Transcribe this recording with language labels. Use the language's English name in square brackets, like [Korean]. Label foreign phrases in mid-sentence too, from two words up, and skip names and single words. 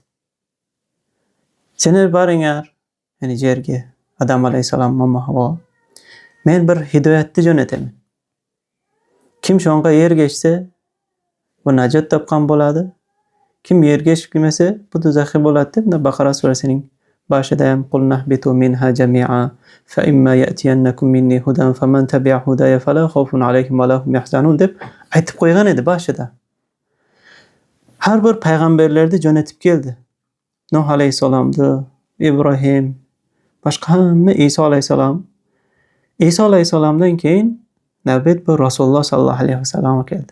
[Uzbek] Seni boringlar, yerga, Adam alayhisalom Momo Havo. Men bir hidoyatni jo'nataman. Kim shunga ergashsa, bu najot topgan bo'ladi. Kim ergashmasa, bu do'zaxga bo'ladi deb Baqara surasining boshida ham [Arabic] قلنا اهبطوا منها جميعا فإما يأتينكم مني هدى فمن تبع هداي فلا خوف عليهم ولا هم يحزنون [Uzbek] deb aytib qo'ygan edi boshida. Har bir payg'ambarlarni jo'natib keldi. Nuh alayhisalomni, Ibrohim, boshqa hamma Iso alayhisalom. Iso alayhisalomdan keyin navbat bu Rasululloh [Arabic] صلى الله عليه وسلم [Uzbek] keldi.